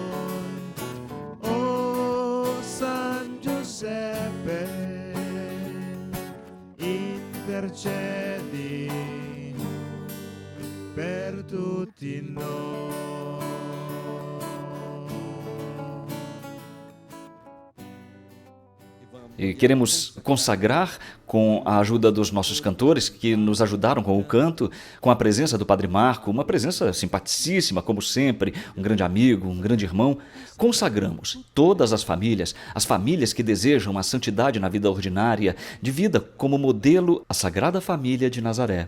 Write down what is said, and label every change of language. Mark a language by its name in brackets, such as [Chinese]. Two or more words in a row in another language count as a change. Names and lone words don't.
[Italian] Oh, San Giuseppe, intercedi per tutti noi. [Portuguese] E queremos consagrar com a ajuda dos nossos cantores que nos ajudaram com o canto, com a presença do Padre Marco, uma presença simpaticíssima, como sempre, um grande amigo, um grande irmão. Consagramos todas as famílias que desejam a santidade na vida ordinária, de vida como modelo a Sagrada Família de Nazaré.